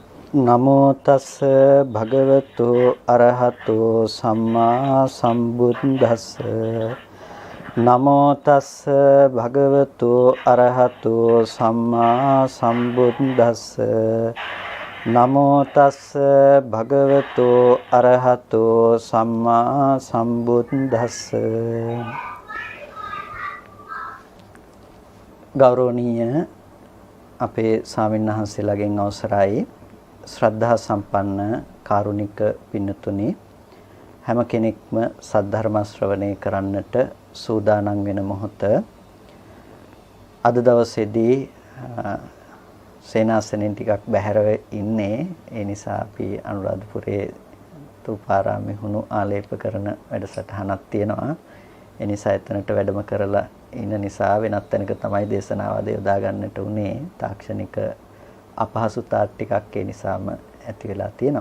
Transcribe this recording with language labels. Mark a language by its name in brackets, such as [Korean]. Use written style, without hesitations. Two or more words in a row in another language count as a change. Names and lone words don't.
[Pali] නමෝ තස් භගවතු අරහතෝ සම්මා සම්බුද්දස්ස නමෝ තස් භගවතු අරහතෝ සම්මා සම්බුද්දස්ස නමෝ තස් භගවතු අරහතෝ සම්මා සම්බුද්දස්ස [Sinhala] ගෞරවනීය අපේ ස්වාමීන් වහන්සේලාගෙන් අවසරයි ශ්‍රද්ධා සම්පන්න කාරුණික පින්නතුනි හැම කෙනෙක්ම සද්ධර්ම ශ්‍රවණය කරන්නට සූදානම් වෙන මොහොත අද දවසේදී සේනාසනෙන් ටිකක් බැහැරව ඉන්නේ ඒ නිසා අපි අනුරාධපුරයේ තූපාරාමේ හුණු ආලේප කරන වැඩසටහනක් තියෙනවා ඒ නිසා එතනට වැඩම කරලා ඉන්න නිසා වෙනත් තැනක තමයි දේශනාවද යොදා ගන්නට උනේ තාක්ෂණික අපහසුතා ටිකක් ඒ නිසාම ඇති වෙලා තියෙනවා.